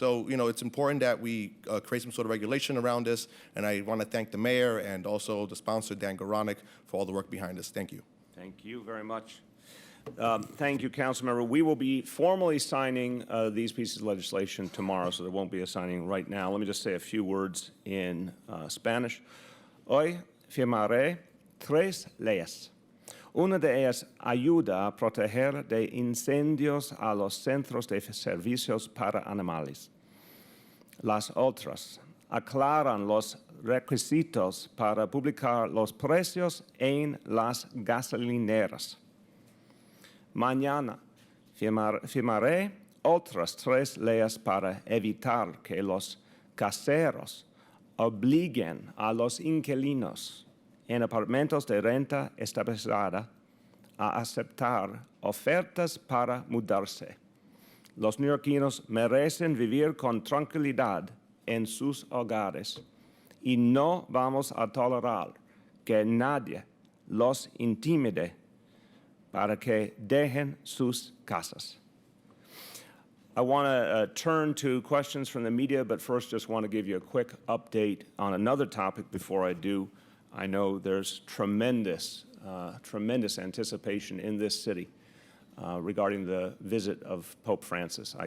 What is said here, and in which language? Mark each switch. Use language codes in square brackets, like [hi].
[en] So, it's important that we create some sort of regulation around this, and I want to thank the mayor and also the sponsor, Dan Garodnick, for all the work behind this. Thank you. Thank you very much. Thank you, Councilmember. We will be formally signing these pieces of legislation tomorrow, so there won't be a signing right now. Let me just say a few words in Spanish. [es] Hoy firmaré tres leyes. Una de ellas ayuda a proteger de incendios a los centros de servicios para animales. Las otras aclaran los requisitos para publicar los precios en las gasolineras. Mañana firmaré otras tres leyes para evitar que los caseros obliguen a los inquilinos en apartamentos de renta estabilizada a aceptar ofertas para mudarse. Los neoyorquinos merecen vivir con tranquilidad en sus hogares y no vamos a tolerar que nadie los intimide para que dejen sus casas. [en] I want to turn to questions from the media, but first just want to give you a quick update on another topic before I do. I know there's tremendous anticipation in this city regarding the visit of Pope Francis.